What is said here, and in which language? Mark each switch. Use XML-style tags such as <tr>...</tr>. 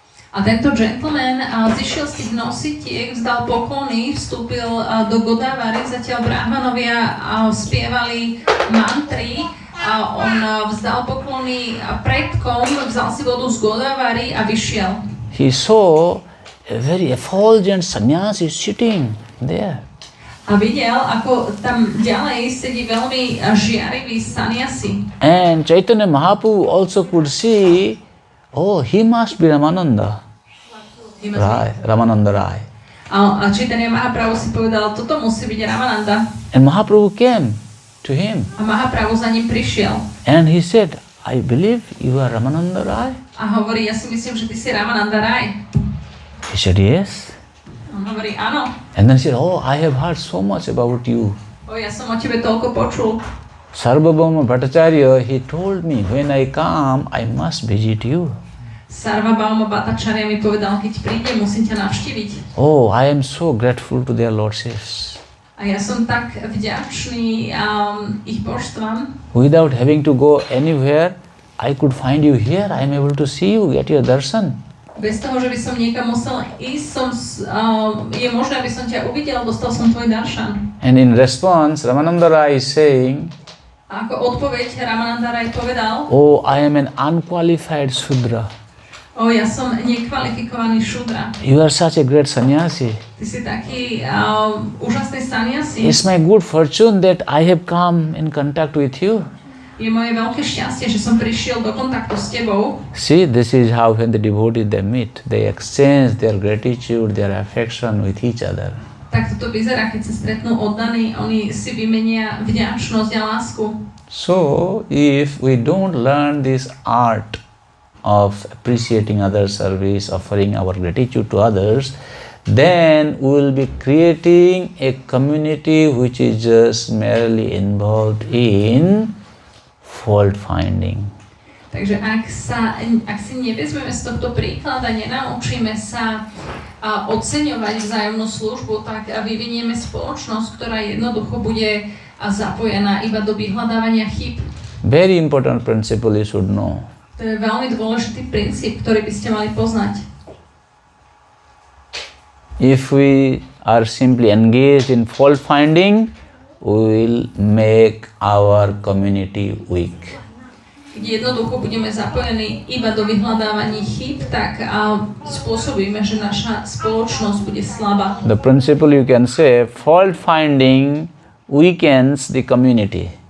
<sk>A tento gentleman zišiel z tých nositiek, vzdal poklony, vstúpil do Godavary, zatiaľ brahmanovia spievali mantry a on vzdal poklony predkom, vzal si vodu z Godavary a vyšiel.</sk> <en>He saw a very effulgent sannyasi sitting there.</en> <sk>A videl, ako tam ďalej sedí veľmi žiarivý sannyasi.</sk> <en>And Chaitanya Mahaprabhu also could see, oh, he must be Ramananda. Ramananda Rai.</en> <sk>A Chaitanya Mahaprabhu si povedal, toto musí byť Ramananda.</sk> <en>And Mahaprabhu came to him.</en> <sk>A Mahaprabhu za ním prišiel.</sk> <en>And he said, I believe you are Ramananda Rai.</en> <sk>A hovorí, ja si myslím, že ty si Ramananda Rai.</sk> <en>He said, yes.</en> <sk>On hovorí, áno.</sk> <en>And then he said, oh, I have heard so much about you.</en> <sk>Ja som o tebe toľko počul.</sk> <en>Sarvabhauma Bhattacharya, he told me, when I come, I must visit you.</en> <sk>Sarvabhauma Bhattacharya mi povedal, keď príde, musím ťa navštíviť.</sk> <en>Oh, I am so grateful to their lordships.</en> <sk>A ja som tak vďačný ich božstvám.</sk> <en>Without having to go anywhere, I could find you here. I am able to see you, get your darshan.</en> <sk>Bez toho, že by som niekam musel ísť, je možné, aby som ťa uvidel, dostal som tvoj daršan.</sk> <en>And in response, Ramananda Rai is saying,</en> <sk>A ako odpoveď Ramananda Rai povedal,</sk> <en>oh, I am an unqualified Shudra.</en> <sk>ja som nekvalifikovaný šudra.</sk> <en>You are such a great sannyasi.</en> <sk>Ty si taký úžasný sannyasi.</sk> <en>It's my good fortune that I have come in contact with you.</en> <sk>Je moje veľké šťastie, že som prišiel do kontaktu s tebou.</sk> <en>See, this is how when the devotees they meet, they exchange their gratitude, their affection with each other.</en> <sk>Tak toto vyzerá, keď sa stretnú oddaní, oni si vymenia vďačnosť a lásku.</sk> <en>So, if we don't learn this art of appreciating other service, offering our gratitude to others, then we will be creating a community which is just merely involved in fault finding.</en> <sk>Takže ak si nevezmeme z tohto príklada, nenaučíme sa oceňovať vzájomnú službu, tak vyvinieme spoločnosť, ktorá jednoducho bude zapojená iba do vyhľadávania chýb.</sk> <en>Very important principle you should know.</en> <sk>To je veľmi dôležitý princíp, ktorý by ste mali poznať.</sk> <en>If we are simply engaged in fault finding, we will make our community weak.</en> <sk>Keď jednoducho budeme zapojení iba do vyhľadávania chýb, tak spôsobíme, že naša spoločnosť bude slabá.</sk> <en>The principle you can say, fault finding weakens the community.</en>